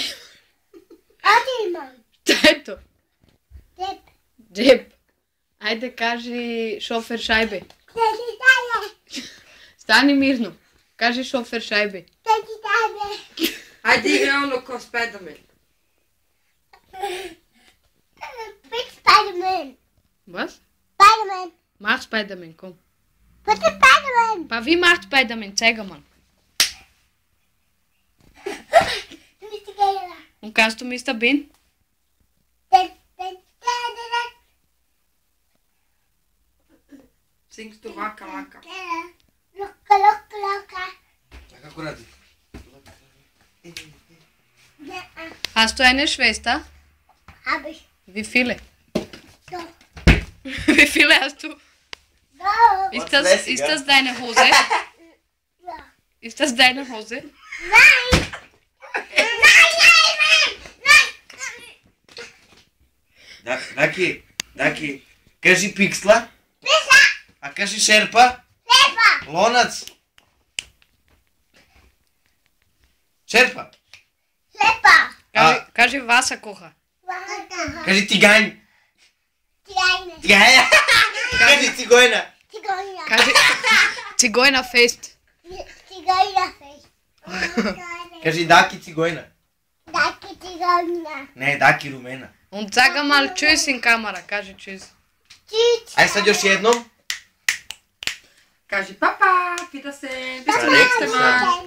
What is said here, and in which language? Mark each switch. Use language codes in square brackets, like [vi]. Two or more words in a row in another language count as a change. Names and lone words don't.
[sr] Ovdje imam. Šta je to? Džep. Džep. Ajde kaži šofer šajbe. Teći dalje. Stani mirno. Kaži šofer šajbe. Teći dalje. Ajde igra ono ko Spiderman. Big Spider-Man. [de] Was? Spider-Man. Mach Spider-Man, komm. Was ist Spider-Man? Pa wie macht Spider-Man? Zeig mal. Du bist die Geile. Und kannst du Mr. Bean? Singst du Waka Waka. Loka. [sr] A kako radi? [de] Hast du eine Schwester? Hab ich. Wie viele? So. Wie viele hast du? So. Ist das deine Hose? Ja. Ist das deine Hose? Nein. [sr] Даки, кажи пиксла. Pizza. А кажи шерпа. Leber. Лонац. Шерпа. Leber. Kaži Wasserkocher. Кажи тигань. Kleine. Тигая. Кажи цигойна. Zigeuner. Kaži Zigeunerfest. Zigeunerfest. Кажи даки цигойна. [de] Danke, Zigeuner. [sr] Не, даки румена. [de] Und sag mal Tschüss in Kamera. [sr] Kaži Tschüss. Tschüss. Ай sad još jednom. Kaži papa, [de] Wiedersehen, bis [sr] Papa, [de] zum nächsten Mal. Wiedersehen.